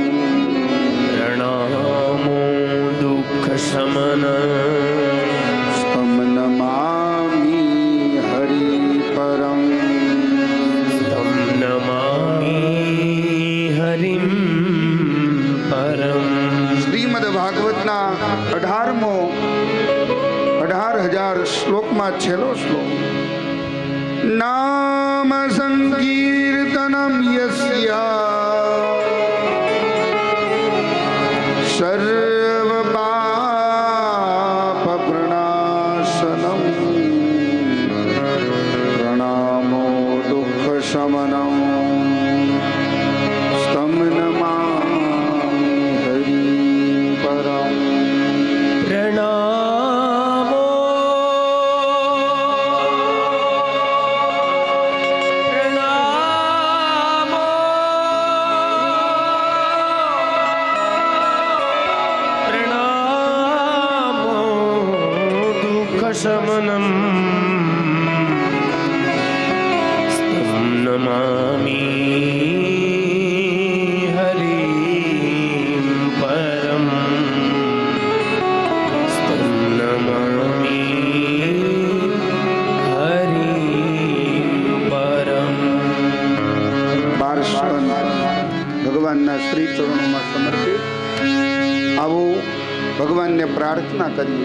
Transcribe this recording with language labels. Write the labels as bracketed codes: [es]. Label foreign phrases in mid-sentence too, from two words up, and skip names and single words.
[sa] प्रणामो दुःखशमनं तं नमामि हरिपरम् तं नमामि हरिं परम् [gu] શ્રીમદ ભાગવતના 18,000 શ્લોકમાં છેલ્લો શ્લોક [sa] નામ સંકીર્તનમ યસ્ય સર્વ પાપ પ્રણાશનમ પ્રણામો દુઃખ શમનમ સ્તમ નમામિ હરિ પરમ प्रणामो प्रणामो प्रणामो दुःखशमनं स्तं नमामि हरिं परम् સ્તં નમામિ હરિં પરમ [gu] 12 સ્તન ભગવાનના શ્રી ચરણોમાં સમર્પિત. આવો ભગવાનને પ્રાર્થના કરીએ.